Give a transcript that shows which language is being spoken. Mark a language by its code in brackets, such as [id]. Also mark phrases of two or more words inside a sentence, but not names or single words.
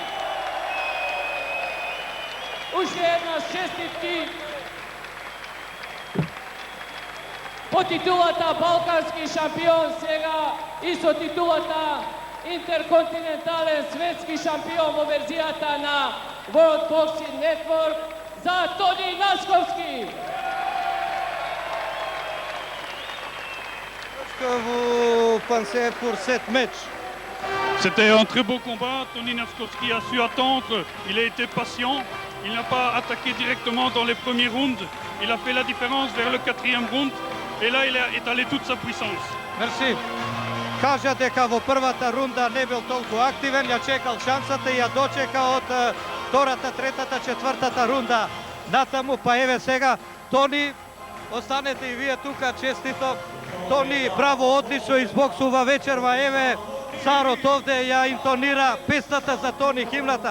[mk] Уште еднаш честитки по титулата Балкански шампион, сега и со титулата интерконтинентален светски шампион во верзијата на World Boxing Network за Тони Насковски. [fr] Vous pensez pour cette match? C'était un très beau combat. Tony Naskovski a su attendre. Il a été patient. Il n'a pas attaqué directement dans les premiers rounds. Il a fait la différence vers le 4e round. Et là, il a étalé toute sa puissance. [mk] Мерси. Кажа дека во првата рунда не бил толку активен, ја чекал шансата и ја дочека од втората, третата, четвртата рунда. Натаму, па еве сега, Тони, останете и вие тука, честито. Тони, браво, одлично избоксува вечерва, еве, царот овде ја интонира песната за Тони, химната.